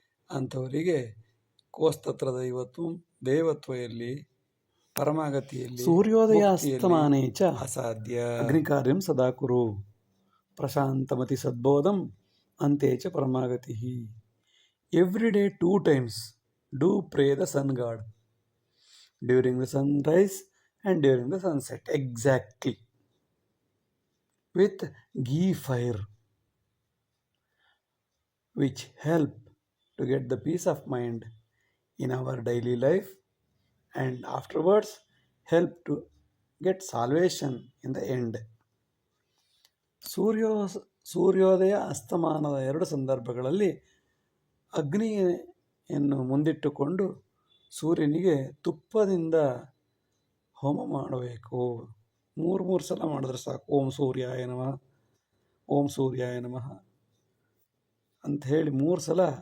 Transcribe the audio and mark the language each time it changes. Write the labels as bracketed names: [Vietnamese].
[Kannada] ಅಂಥವರಿಗೆ ಕೋಸ್ತತ್ರ ದೇವತ್ವದಲ್ಲಿ ಪರಮಾಗತಿಯಲ್ಲಿ [Sanskrit] ಸೂರ್ಯೋದಯ ಅಸ್ತಮಾನೇ ಚ [Kannada] ಅಸಾಧ್ಯ. [Sanskrit] ಅಗ್ನಿಕಾರ್ಯಂ ಸದಾ ಕುರು ಪ್ರಶಾಂತಮತಿ ಸದ್ಬೋಧಂ ಅಂತೆ ಚ ಪರಮಾಗತಿ. [English] Every day 2 times do pray the sun god during the sunrise and during the sunset, exactly with ghee fire, which help to get the peace of mind in our daily life and afterwards help to get salvation in the end. [Kannada] ಸೂರ್ಯೋದಯ ಅಸ್ತಮಾನದ 2 ಸಂದರ್ಭಗಳಲ್ಲಿ ಅಗ್ನಿಯನ್ನು ಮುಂದಿಟ್ಟುಕೊಂಡು ಸೂರ್ಯನಿಗೆ ತುಪ್ಪದಿಂದ ಹೋಮ ಮಾಡಬೇಕು. 3 ಸಲ ಮಾಡಿದ್ರೆ ಸಾಕು. [Sanskrit] ಓಂ ಸೂರ್ಯಾಯ ನಮಃ, ಓಂ ಸೂರ್ಯಾಯ ನಮಃ [Kannada] ಅಂತ ಹೇಳಿ 3 ಸಲ